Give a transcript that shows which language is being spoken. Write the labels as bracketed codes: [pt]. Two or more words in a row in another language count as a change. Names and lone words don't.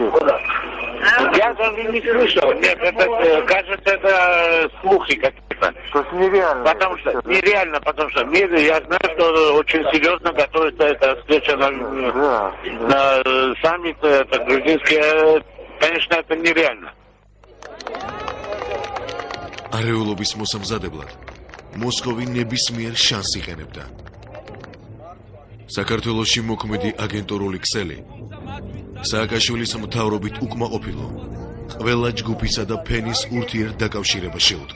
[ru] Я даже не слышал. Нет, это, кажется, это слухи какие-то. То есть нереально. Потому что я знаю, что очень серьезно готовится эта встреча на саммит, это грузинский. Конечно, это нереально. [ka] არეულობის მოსამზადებლად მოსკოვი ნებისმიერ შანსს იყენებდა. საქართველოში მოქმედი აგენტურული ქსელი სააკაშვილის მთავრობით უკმაყოფილო ყველა ჯგუფისა და ფენის ურთიერთდაკავშირება შეუდგა.